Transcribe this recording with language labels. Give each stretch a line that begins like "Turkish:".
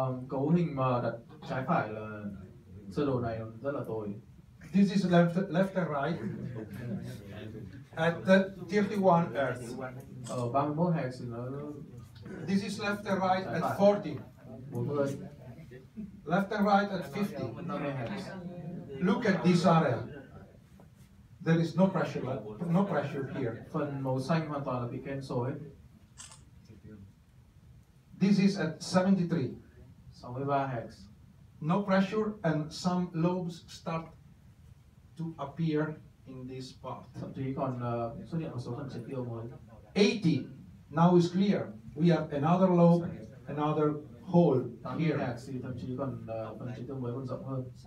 Vietnamese: Cấu hình mà đặt trái phải là sơ đồ này rất là tồi.
English: This is left and right at 31 Hz.
Vietnamese: Ở 31 Hz thì nó
English: This is left and right at 40.
Vietnamese: 40,
English: Left and right at 50.
Vietnamese: 50 Hz.
English: Look at this area. There is no pressure here.
Vietnamese: Phần màu xanh hoàn toàn là bị cancel hết.
English: This is at 73.
Vietnamese: 63 Hz.
English: No pressure, and some lobes start to appear in this part.
Vietnamese: Thậm chí còn xuất hiện một số phần triệt tiêu mới.
English: 80. Now is clear. We have another lobe, another hole
Vietnamese: 80
English: here.
Vietnamese: Hz thì thậm chí còn phần triệt tiêu mới còn rộng hơn.